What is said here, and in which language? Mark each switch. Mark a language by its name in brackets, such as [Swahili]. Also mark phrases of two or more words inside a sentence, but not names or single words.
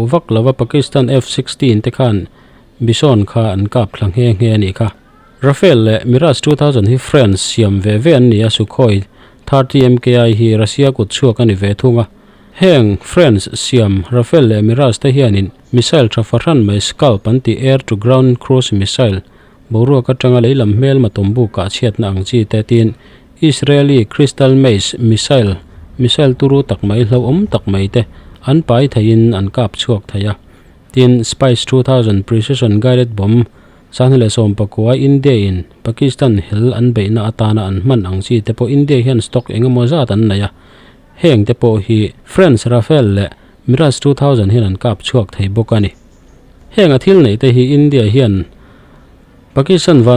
[Mizo] vak lawa Pakistan F-16 te khan bison kha an kap thlang he nge ani kha Rafale le Mirage 2000 hi France siam ve an ni a Sukhoi 30 MKI hi Russia kut chuak ani ve thunga heng France siam Rafale le Mirage te hianin missile trafaran mai Chhawp [English] anti air to ground cruise missile [Mizo] boru ka tanga leilam mel matombu ka chiat na ang chi te tin [English] Israeli crystal maze [Mizo] missile turu tak mai hlom tak mai te an pai thain an kap chuak thaya tin Spice 2000 [English] precision guided bomb [Mizo] sanhle som pakwa India in Pakistan hil an beina atana an man ang chi te po India hian stock engemaw zat an naya heng te po hi France Rafale le Mirage 2000 hian an kap chuak thei bokani heng a thil nei te hi India hian Pakistan van